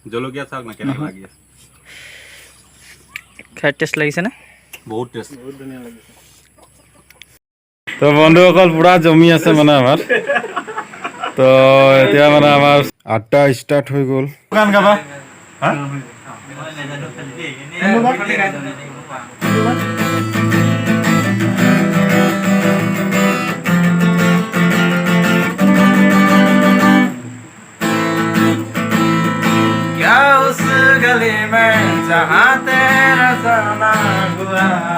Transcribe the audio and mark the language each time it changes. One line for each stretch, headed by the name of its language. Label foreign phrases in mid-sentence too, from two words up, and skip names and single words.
Assamese: জলকীয়া চাওক না কেনেকুৱা লাগি আছে। খাই টেষ্ট লাগিছেনে? বহুত টেষ্ট, বহুত ধুনীয়া লাগিছে। তো বন্ধুসকল পুৰা জমি আছে মানে আমাৰ। তো এতিয়া মানে আমাৰ আড্ডা ষ্টাৰ্ট হৈ গ'ল। গান গাবা
Hindi: क्या उस गली में जहाँ तेरा जाना हुआ,